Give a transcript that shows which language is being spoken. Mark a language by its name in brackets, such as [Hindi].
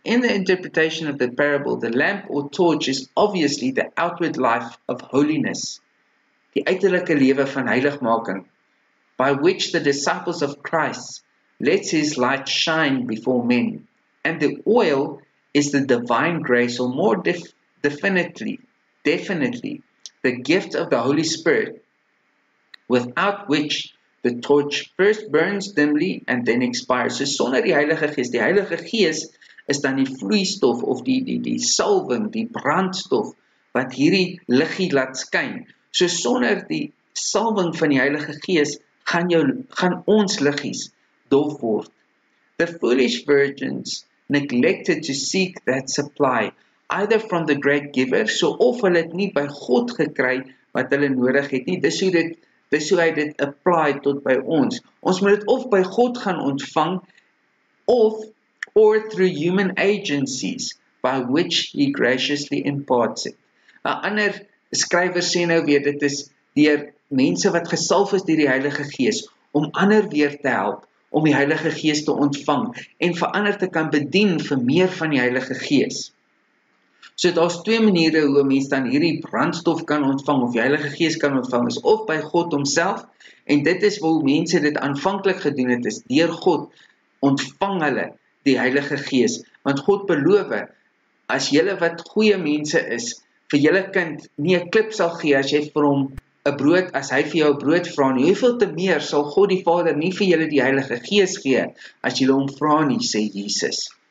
[English] In the interpretation of the parable, the lamp or torch is obviously the outward life of holiness, [Afrikaans] die uiterlike lewe van heiligmaking, [English] by which the disciples of Christ lets his light shine before men. And the oil is the divine grace, or more definitely, the gift of the Holy Spirit, without which the torch first burns dimly and then expires. [Afrikaans] So sonder die Heilige Gees is dan die vloeistof of die salwing, die brandstof wat hierdie liggie laat skyn. So sonder die salwing van die Heilige Gees gaan ons liggies dof word. [English] The foolish virgins neglected to seek that supply, either from the great giver, [Afrikaans] so of hulle het nie by God gekry wat hulle nodig het nie. Dis hoe hy dit apply tot by ons. Ons moet dit of by God gaan ontvang, [English] or through human agencies, by which he graciously imparts it. [Afrikaans] 'n ander skrywer sê nou weer, dit is deur mense wat gesalf is deur die Heilige Gees, om ander weer te help, om die Heilige Gees te ontvang, en vir ander te kan bedien vir meer van die Heilige Gees. So daar's twee maniere hoe 'n mens dan hierdie brandstof kan ontvang, of die Heilige Gees kan ontvang, is of by God homself, en dit is hoe mense dit aanvanklik gedoen het, is deur God ontvang hulle die Heilige Gees, want God beloof, as julle wat goeie mense is, vir julle kind nie 'n klip sal gee as jy vir hom 'n brood, as hy vir jou 'n brood vra nie, hoeveel te meer sal God die Vader nie vir julle die Heilige Gees gee, as julle hom vra nie, sê Jesus.